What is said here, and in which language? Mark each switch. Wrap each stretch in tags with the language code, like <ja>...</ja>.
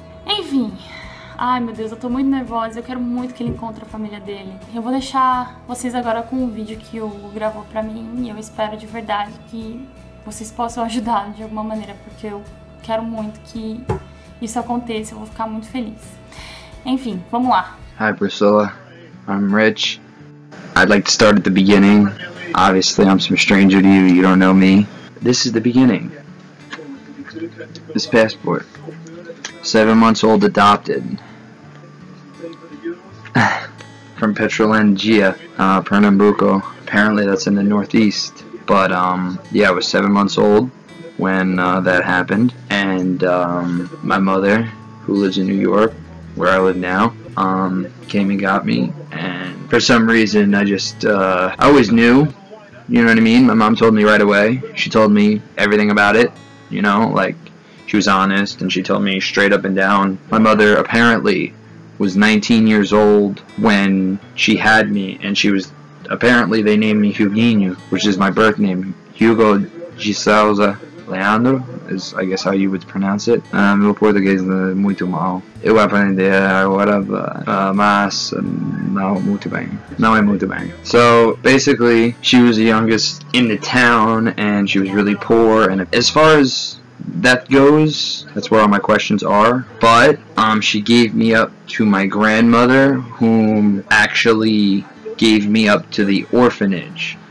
<pt>Enfim, ai meu Deus, eu tô muito nervosa, eu quero muito que ele encontre a família dele. Eu vou deixar vocês agora com o vídeo que o Hugo gravou pra mim e eu espero de verdade que vocês possam ajudá-lo de alguma maneira, porque eu quero muito que isso aconteça, eu vou ficar muito feliz. Enfim, vamos lá.</pt> <en>Hi Priscilla, I'm Rich. I'd like to start at the beginning. Obviously I'm some stranger to you, you don't know me. This is the beginning. This passport. 7 months old, adopted. From Petrolandia, Pernambuco. Apparently that's in the northeast. But yeah, I was 7 months old when that happened. And my mother, who lives in New York, where I live now, came and got me. And for some reason, I always knew, you know what I mean? My mom told me right away. She told me everything about it. You know, like, she was honest, and she told me straight up and down. My mother apparently was 19 years old when she had me, and apparently they named me Huguinho, which is my birth name. Hugo de Souza Leandro is, I guess, how you would pronounce it.</en> <pt>Meu português é muito mal. Eu aprender agora, mas não muito bem. Não é muito bem.</pt> <en>So basically, she was the youngest in the town, and she was really poor. And as far as that goes, that's where all my questions are. But she gave me up to my grandmother, whom actually gave me up to the orphanage.</en>